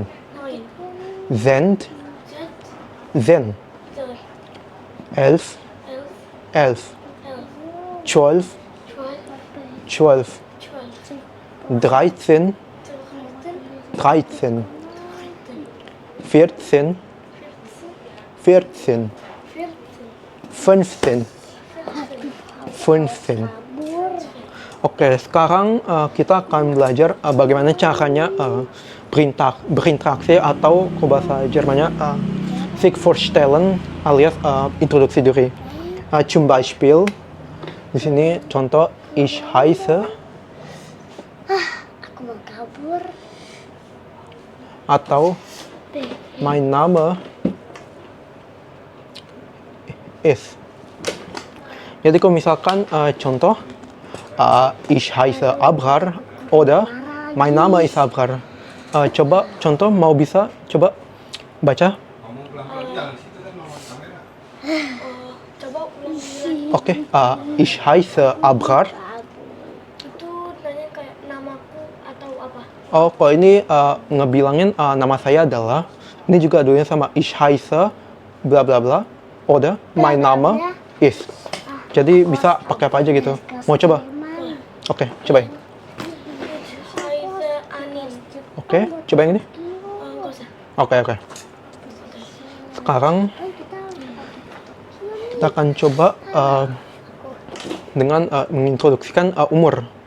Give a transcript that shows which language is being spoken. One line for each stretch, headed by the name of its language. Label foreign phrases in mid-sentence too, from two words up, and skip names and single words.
German: zehn, zehn, elf, elf, zwölf, zwölf, dreizehn, dreizehn, vierzehn, vierzehn, fünfzehn, fünfzehn.
Indonesian: Oke, sekarang kita akan belajar bagaimana caranya berinteraksi atau ke bahasa Jermannya
German: sich vorstellen
Indonesian: alias introduksi diri.
German: Zum Beispiel
Indonesian: di sini contoh
German: ich heiße
Indonesian: Aku mau kabur.
German: atau mein Name ist.
Indonesian: Jadi kalau misalkan contoh
German: ich heiße Abrar oder mein Name ist Abrar.
Indonesian: Coba contoh mau bisa coba baca. Coba ulang lagi. Oke,
German: ich heiße Abrar.
Indonesian: Itu nanya kayak namaku atau apa? Oh, kalau ini ngebilangin nama saya adalah, ini juga dulunya sama
German: ich heiße bla bla bla oder mein Name ist.
Indonesian: Jadi bisa pakai apa aja gitu. Mau coba? Oke, cobain.
German: Heiße Anin.
Indonesian: Oke, coba yang ini. Enggak usah. Oke. Sekarang kita akan coba dengan mengintroduksikan umur.